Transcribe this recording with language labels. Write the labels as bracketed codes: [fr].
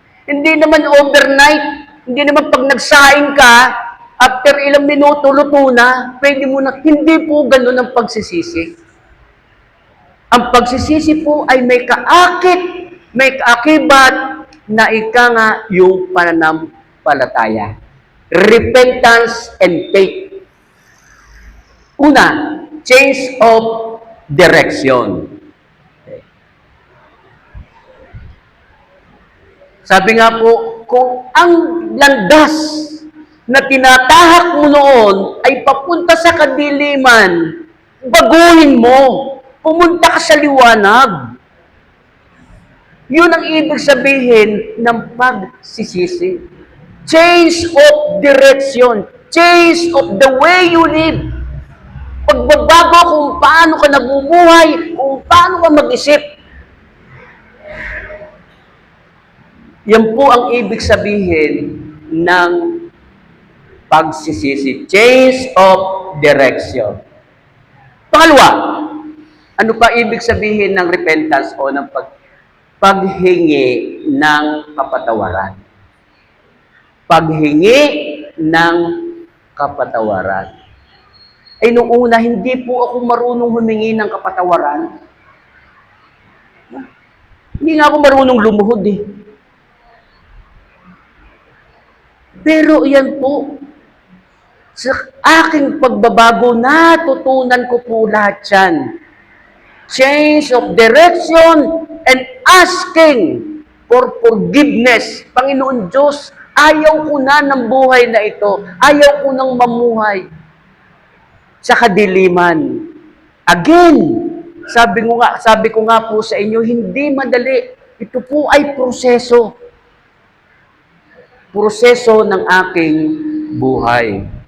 [tl] Hindi naman overnight. Hindi naman pag nagsaing ka, after ilang minuto, luto na, pwede mo na. Hindi po ganun ang pagsisisi. Ang pagsisisi po ay may kaakit, may kaakibat, na ika nga yung pananampalataya. [en] Repentance and faith. Una, change of direction. Okay. [tl] Sabi nga po, kung ang landas na tinatahak mo noon ay papunta sa kadiliman, baguhin mo. Pumunta ka sa liwanag. Yun ang ibig sabihin ng pagsisisi. [en] Change of direction. Change of the way you live. [tl] Pagbabago kung paano ka nabubuhay, kung paano ka mag-isip. Yan po ang ibig sabihin ng pagsisisi. [en] Change of direction. [tl] Pangalawa, ano pa ibig sabihin ng repentance o ng paghingi ng kapatawaran? Paghingi ng kapatawaran. Eh, nung una, hindi po ako marunong humingi ng kapatawaran. Hindi nga ako marunong lumuhod eh. Pero yan po, sa aking pagbabago, natutunan ko po lahat yan. [en] Change of direction and asking for forgiveness. [tl] Panginoon Diyos, ayaw ko na ng buhay na ito. Ayaw ko nang mamuhay. sa kadiliman. Again, sabi ko nga po sa inyo, hindi madali. Ito po ay proseso. Proseso ng aking buhay.